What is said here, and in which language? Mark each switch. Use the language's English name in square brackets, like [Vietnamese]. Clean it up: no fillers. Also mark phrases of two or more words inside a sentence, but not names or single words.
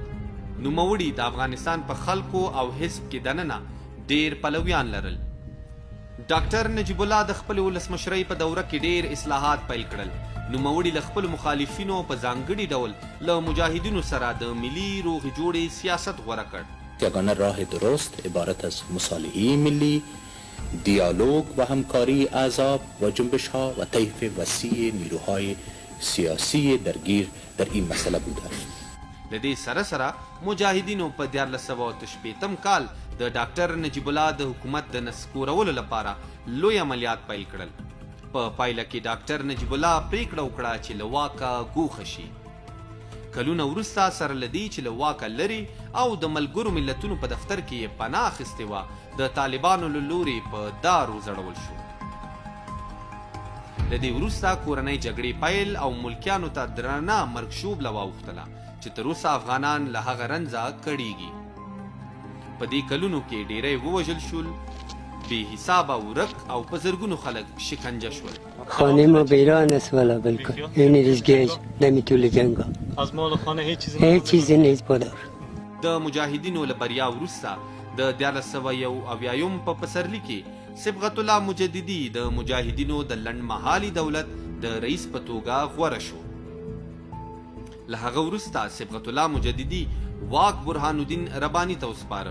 [Pashto] نوموړي د افغانستان په خلکو او حزب کې دننه ډیر پلویان لرل. ډاکټر نجیب الله د خپل ولسمشرۍ په دوره کې ډیر اصلاحات پیل کړل. نوموړي له خپل مخالفینو په ځانګړي ډول له مجاهدینو سره د ملي روغې جوړې سیاست غوره کړ. [Persian] یگانه راه درست عبارت از مصالحه ملی، دیالوگ و همکاری احزاب و جنبش ها و طیف وسیع نیروهای سیاسی درگیر در این مسئله بوده است. [Pashto] لدې سره سره مجاهدینو په 1465 کال د ډاکټر نجیب الله د حکومت د نسکورولو لپاره لوی عملیات پیل کړل. په پایله کې ډاکټر نجیب الله پریکړه وکړه چې له واکه ګوښه شي. کلونه وروسته سره له دې چې له واکه لرې او د ملګرو ملتونو په دفتر کې یې پناه اخیستې وه، د طالبانو له لورې په دار وځړول شو. له دې وروسته کورنۍ جګړې پیل او ملکیانو ته درنه مرګ ژوبله واوښتله چې تر اوسه افغانان له هغه رنځه کړیږي. په دې کلونو کې ډیری ووژل شول، بې حسابه ورک او په زرګونو خلک شکنجه شول. [Persian] خانه ما ویران است والا بالکل، یعنی ریزگیج نمیتونه جنگا از مال خانه هیچ چیزی نیست پدر. [Pashto] د مجاهدینو له بریا وروسته د 1471 په پسرلي کې صبغت الله مجددي د مجاهدینو د لنډمهالي دولت د رئیس په توګه غوره شو. له هغه وروسته صبغت الله مجددي واک برهان الدین رباني ته وسپاره.